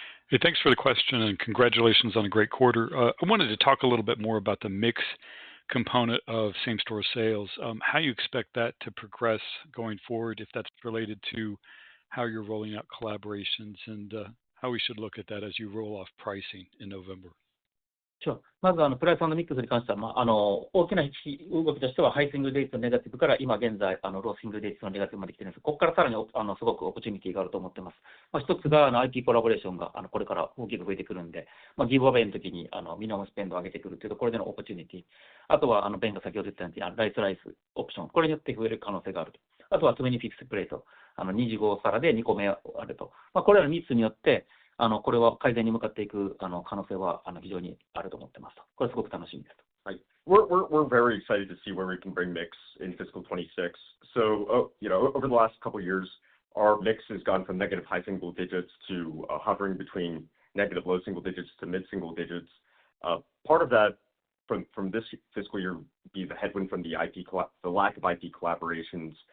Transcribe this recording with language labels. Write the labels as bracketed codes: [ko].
[en] Hey, thanks for the question and congratulations on a great quarter. I wanted to talk a little bit more about the mix component of same-store sales, how you expect that to progress going forward, if that's related to how you're rolling out collaborations and how we should look at that as you roll off pricing in November. Sure. [ja] まずプライス&ミックスに関しては、大きな動きとしては、ハイシングルデイツのネガティブから今現在、ローシングルデイツのネガティブまで来てるんです。ここからさらにすごくオポチュニティがあると思ってます。一つがIP コラボレーションがこれから大きく増えてくるんで、ギブアウェイの時にミニマムスペンドを上げてくるというところでのオポチュニティ。あとはベンが先ほど言ったようにライスオプション、これによって増える可能性があると。あとは20フィクスプレート、25皿で2個目あると。これらの3つによってこれは改善に向かっていく可能性は非常にあると思ってますと。これすごく楽しみですと。 [en] Right. We're very excited to see where we can bring mix in fiscal 26. So, over the last couple of years, our mix has gone from negative high single digits to hovering between negative low single digits to mid single digits. Part of that from this fiscal year would be the headwind from the lack of IP collaborations.